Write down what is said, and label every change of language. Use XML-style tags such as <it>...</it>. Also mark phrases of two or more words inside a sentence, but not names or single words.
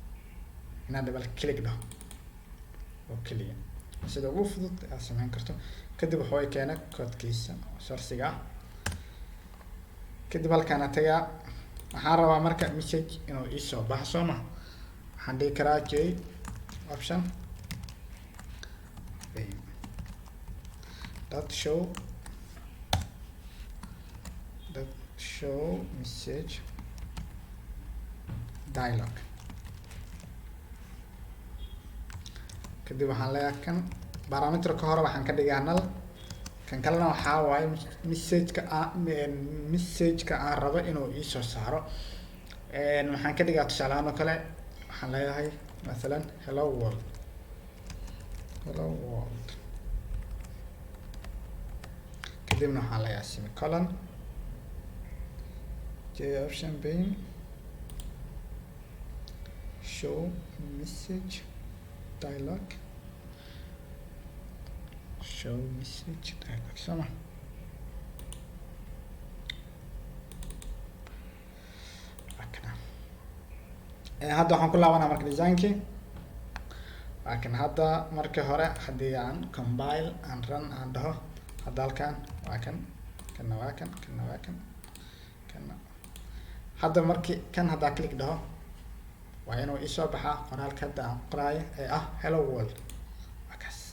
<so>inaan</so> <en>double click</en> <so>dhaho oo kaliya sida ugu fudud aad samayn karto kadib wuxuu keenay koodkiisa sourciga kadib halkaan tagaa waxaan rabaa marka message inuu ii soo baxo ma waxaan dhihi karaa</so> <en>j option dot show message dialog</en> <so>kadib waxaan leeyahay kan parameterka hore waxaan ka dhigaa null kan kalena waxaa waaye messageka aan rabo inuu ii soo saaro waxaan ka dhigaa tusaale ahaan oo kale waxaan leeyahay mathalan</so> <en>hello world</en> <so>kadibna waxaan leeyahay semicolon</so> <en>j option pane show message dialog show message dialog</en> <so>sama hadda waxaan ku laabanaa marka designkii laakiin hadda markii hore haddii aan compile aan run aan dhaho hadda halkaan waa kan kana waa kan kana waa kan kana hadda markii kan haddaa click dhaho waa inuu isoo baxaa qoraalka hadda aan qoraayo ee ah</so> <en>hello world</en> <so>waa kaas</so>